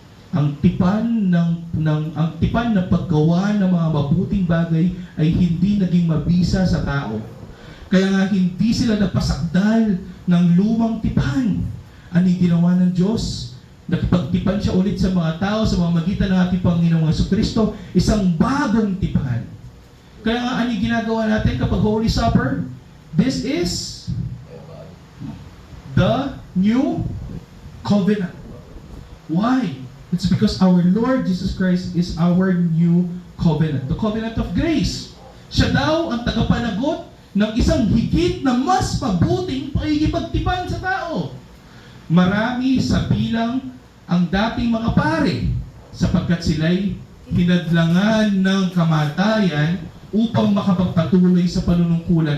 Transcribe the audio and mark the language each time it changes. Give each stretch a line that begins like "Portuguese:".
Filipino: Ang tipan ng paggawa ng mga mabuting bagay ay hindi naging mabisa sa tao. Kaya nga hindi sila napasakdal ng lumang tipan. Ano yung ginawa ng Diyos? Nakipagtipan siya ulit sa mga tao sa pamamagitan ng ating Panginoong Jesucristo, isang bagong tipan. Kaya nga ano yung ginagawa natin kapag Holy Supper?
English: This is the new covenant. Why? It's because our Lord Jesus Christ is our new covenant. The covenant of grace.
Filipino: Siya daw ang tagapanagot ng isang higit na mas mabuting pakikipagtipan sa tao. Marami sa bilang ang dating mga pare sapagkat sila'y hinadlangan ng kamatayan upang makapagpatuloy sa panunungkulan.